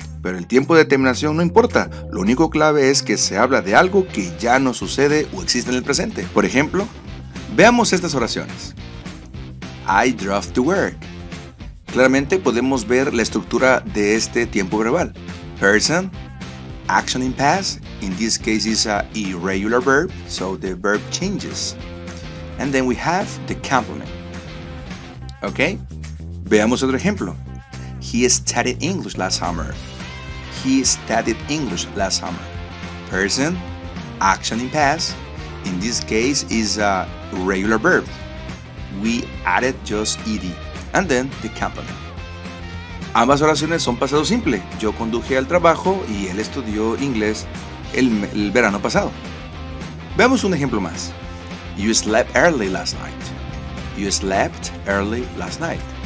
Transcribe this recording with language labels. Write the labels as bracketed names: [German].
[Spanish] Pero el tiempo de terminación no importa, lo único clave es que se habla de algo que ya no sucede o existe en el presente. Por ejemplo, veamos estas oraciones. [English] I drove to work. [Spanish] Claramente podemos ver la estructura de este tiempo verbal. [English] Person, action in past, in this case is a irregular verb, so the verb changes. And then we have the complement. ¿Ok? [Spanish] Veamos otro ejemplo. [English] He studied English last summer. He studied English last summer. Person, action in past. In this case is a regular verb. We added just ed. And then the complement. [Spanish] Ambas oraciones son pasado simple. Yo conduje al trabajo y él estudió inglés el verano pasado. Veamos un ejemplo más. [English] You slept early last night. You slept early last night.